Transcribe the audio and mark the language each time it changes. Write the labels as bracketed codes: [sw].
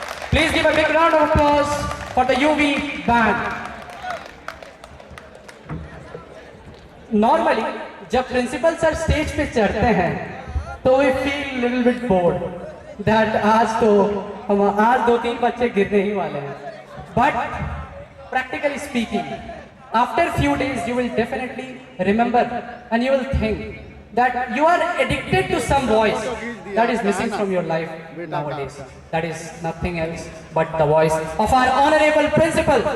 [en] Please give a big round of applause for the UV band. [hi] Normally, जब principal sir stage पे चढ़ते हैं तो [en] we feel little bit bored that [hi] आज 2-3 बच्चे गिरने ही वाले हैं. [en] But practically speaking, after few days you will definitely remember and you will think that you are addicted to some voice that is missing from your life nowadays. That is nothing else but the voice of our honorable principal.